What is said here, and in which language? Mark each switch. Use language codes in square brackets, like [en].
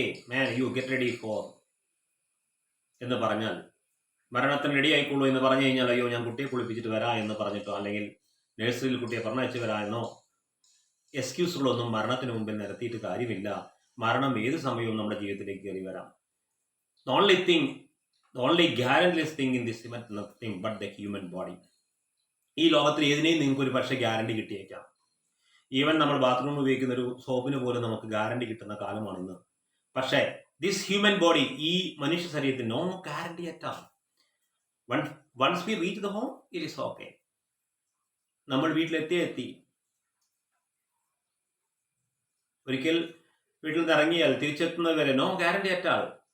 [en] man, you get ready for [ml] എന്ന് പറഞ്ഞാൽ, മരണത്തിന് റെഡി ആയിക്കോളൂ എന്ന് പറഞ്ഞു കഴിഞ്ഞാൽ, അയ്യോ ഞാൻ കുട്ടിയെ കുളിപ്പിച്ചിട്ട് വരാം എന്ന് പറഞ്ഞിട്ടോ അല്ലെങ്കിൽ നഴ്സറിയിൽ കുട്ടിയെ പറഞ്ഞയച്ച് വരാമെന്നോ എക്സ്ക്യൂസുകളൊന്നും മരണത്തിന് മുമ്പിൽ നിരത്തിയിട്ട് കാര്യമില്ല. മരണം ഏത് സമയവും നമ്മുടെ ജീവിതത്തിലേക്ക് കയറി വരാം. [en] The only guaranteeless thing in this event, nothing but the human body. [ml] ഈ ലോകത്തിൽ ഏതിനെയും നിങ്ങൾക്ക് ഒരു പക്ഷേ ഗ്യാരണ്ടി കിട്ടിയേക്കാം. ഈവൻ നമ്മൾ ബാത്റൂമിൽ ഉപയോഗിക്കുന്ന ഒരു സോപ്പിന് പോലും നമുക്ക് ഗ്യാരണ്ടി കിട്ടുന്ന കാലമാണ് ഇന്ന്. [en] പക്ഷേ this human body, [ml] ഈ മനുഷ്യ ശരീരത്തിന് [en] No guarantee at all. Once we reach the home, it is okay. [ml] നമ്മൾ വീട്ടിലെത്തി ഒരിക്കൽ വീട്ടിൽ നിന്ന് ഇറങ്ങിയാൽ തിരിച്ചെത്തുന്നവരെ [en] No guarantee at all.